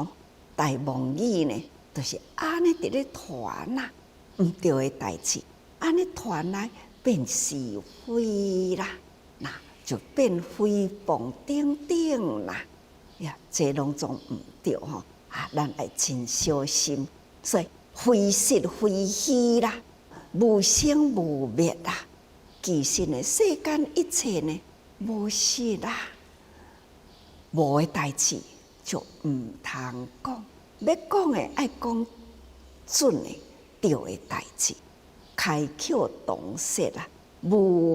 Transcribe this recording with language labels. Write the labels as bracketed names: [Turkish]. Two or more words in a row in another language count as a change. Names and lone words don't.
[Min Nan Chinese] 大妄语呢，就是安尼伫咧传唔对的代志，安尼传来变是非啦。就变诽谤等等啦，这拢总唔对吼，咱爱真小心。所以非实非虚啦，无生无灭啦，其实呢，世间一切呢，无实啦，无的代志就唔通讲，要讲的爱讲准的对的代志，开口动舌无